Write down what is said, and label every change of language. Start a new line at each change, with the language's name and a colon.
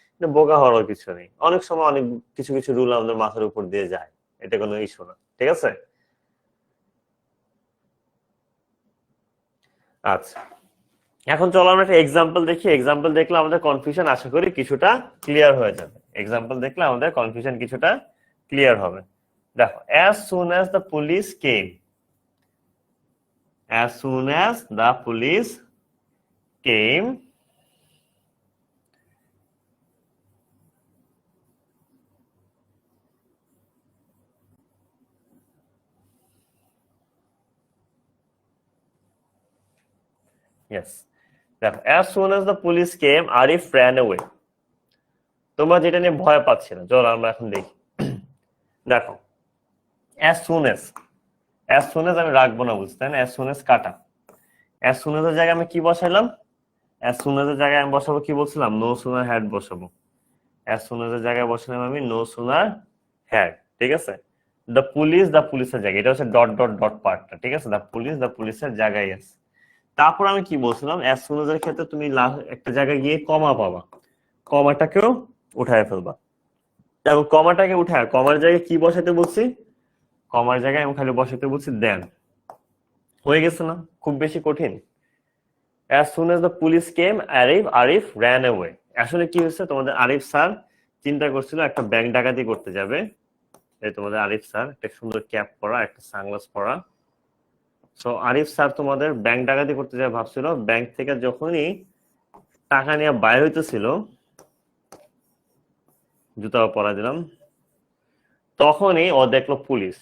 Bangla: বোকা হওয়ার কিছু নেই, অনেক সময় অনেক কিছু কিছু রুল আমাদের মাথার উপর দিয়ে যায়, এটা কোনো ইস্যু না, ঠিক আছে। আচ্ছা, এখন চলো আমরা একটা এক্সাম্পল দেখি। এক্সাম্পল দেখলে আমাদের কনফিউশন আশা করি কিছুটা ক্লিয়ার হয়ে যাবে। এক্সাম্পল দেখলে আমাদের কনফিউশন কিছুটা ক্লিয়ার হবে।
English: দেখো, as soon as the police came, as soon as the police came, yes, দেখো, as soon as the police came, Arif ran away।
Bangla: তোমরা যেটা নিয়ে ভয় পাচ্ছিলে, চলো আমরা এখন দেখি। দেখো, as soon as, as soon as আমি রাখবো না বুঝতে, as soon as কাটা, as soon as এর জায়গায় আমি কি বসাইলাম, as soon as এর জায়গায় আমি বসাবো কি বলছিলাম, no sooner had বসাবো। as soon as এর জায়গায় বসালাম আমি no sooner had, ঠিক আছে। the police, the police এর জায়গায়, এটা হচ্ছে ডট ডট ডট পার্টটা, ঠিক আছে। the police, the police এর জায়গায় আছে। তারপর আমি কি বলছিলাম, as soon as এর ক্ষেত্রে তুমি একটা জায়গায় গিয়ে কমা পাবা, কমাটাকেও উঠায় ফেলবা। এবং কমাটাকে উঠায় কমার জায়গায় কি বসাতে বলছি, কমার জায়গায় আমি খালি বসাতে বলছি দেন। হয়ে গেছে না, খুব বেশি কঠিন।
English: as soon as the police came, Arif ran away।
Bangla: আসলে কি হয়েছে, তোমাদের আরিফ স্যার চিন্তা করছিল একটা ব্যাংক ডাকাতি করতে যাবে। এই তোমাদের আরিফ স্যার একটা সুন্দর ক্যাপ পরা, একটা সানগ্লাস পরা। সো আরিফ স্যার তোমাদের ব্যাংক ডাকাতি করতে যাবে ভাবছিল, ব্যাংক থেকে যখনই টাকা নিয়ে বাইর হইতেছিল, জুতা পরা দিলাম, তখনই ও দেখলো পুলিশ।